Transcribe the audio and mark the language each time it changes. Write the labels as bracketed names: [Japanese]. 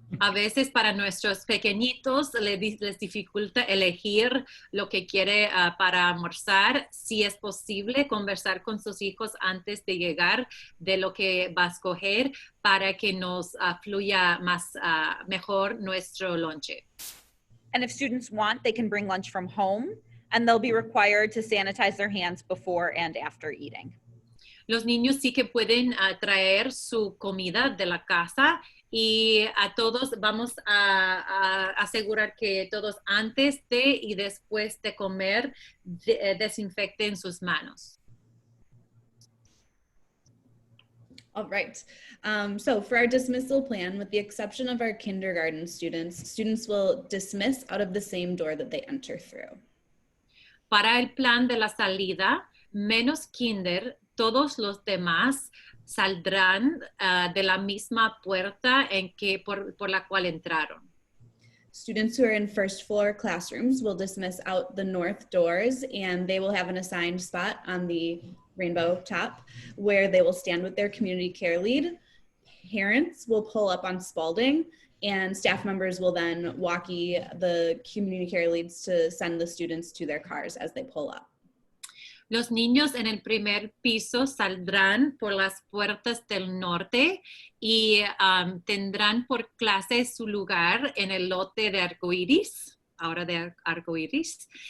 [Spanish] A veces para nuestros pequeñitos les dificulta elegir lo que quiere para almorzar. Si es posible, conversar con sus hijos antes de llegar de lo que va a escoger para que nos fluya mejor nuestro lonche. [English] And if students want, they can bring lunch from home, and they'll be required to sanitize their hands before and after eating. [Spanish] Los niños sí que pueden traer su comida de la casa y a todos vamos a asegurar que todos antes de y después de comer desinfecten sus manos. [English] All right. So for our dismissal plan, with the exception of our kindergarten students will dismiss out of the same door that they enter through. [Spanish] Para el plan de la salida, menos kinder, todos los demás saldrán de la misma puerta por la cual entraron. [English] Students who are in first floor classrooms will dismiss out the north doors, and they will have an assigned spot on the rainbow top where they will stand with their community care lead. Parents will pull up on Spalding, and staff members will then walkie the community care leads to send the students to their cars as they pull up. [Spanish] Los niños en el primer piso saldrán por las puertas del norte y tendrán por clase su lugar en el lote de arcoíris, ahora de arcoíris.